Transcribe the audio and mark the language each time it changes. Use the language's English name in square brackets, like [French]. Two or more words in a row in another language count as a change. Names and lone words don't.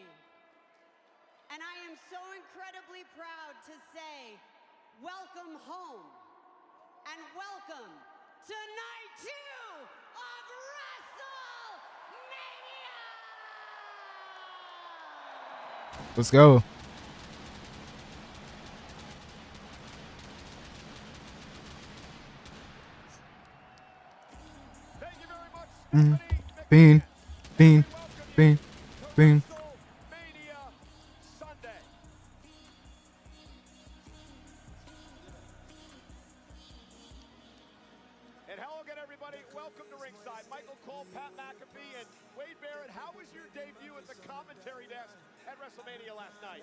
[English] And I am so incredibly proud to say, welcome home, and welcome to night 2 of WrestleMania! Let's go. Thank you very much, Stephanie Bean. McMahon. Bean. We welcome Bean. you Bean. to WrestleMania Sunday. And hello again, everybody. Welcome to ringside. Michael Cole, Pat McAfee, and Wade Barrett. How was your debut at the commentary desk at WrestleMania last night?